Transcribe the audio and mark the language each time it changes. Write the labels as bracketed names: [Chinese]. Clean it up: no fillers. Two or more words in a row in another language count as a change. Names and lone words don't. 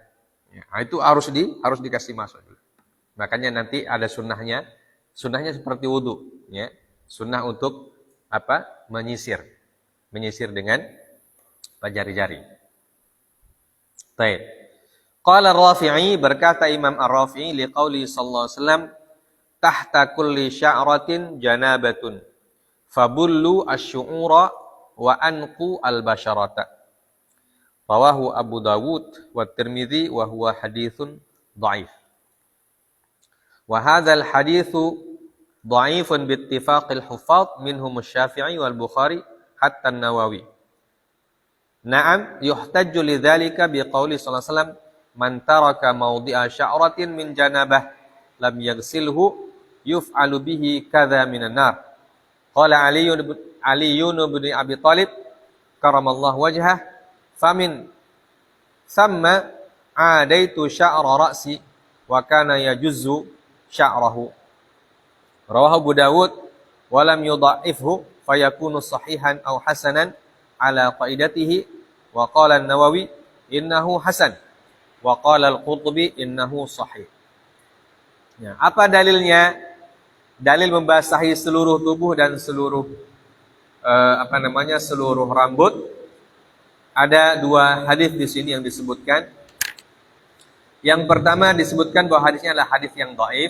[Indonesian] Itu harus dikasih masuk. Makanya nanti ada sunnahnya seperti wudu, Sunnah untuk menyisir dengan jari-jari. Baik. [Arabic] قال رافعي, [Indonesian] berkata Imam [Arabic] Ar-Rafi'i لقوله صلى الله عليه وسلم تحت كل شعرة جنابة فبلوا الشعر وأنقوا البشرة. رواه أبو داود والترمذي وهو حديث ضعيف. وهذا الحديث ضعيف باتفاق الحفاظ منهم الشافعي والبخاري حتى النووي. نعم يحتج لذلك بقوله صلى الله عليه وسلم من ترك موضع شعرة من جنابة لم يغسله يفعل به كذا من النار. قال علي بن أبي طالب كرم الله وجهه فمن ثم عاديت شعر رأسي وكان يجز شعره. رواه أبو داود ولم يضعفه فيكون صحيحا أو حسنا على قاعدته وقال النووي إنه حسن وقال القرطبي إنه صحيح. [Indonesian] Apa dalilnya? Dalil membasahi seluruh tubuh dan seluruh seluruh rambut. Ada dua hadis di sini yang disebutkan. Yang pertama disebutkan bahwa hadisnya adalah hadis yang dhaif.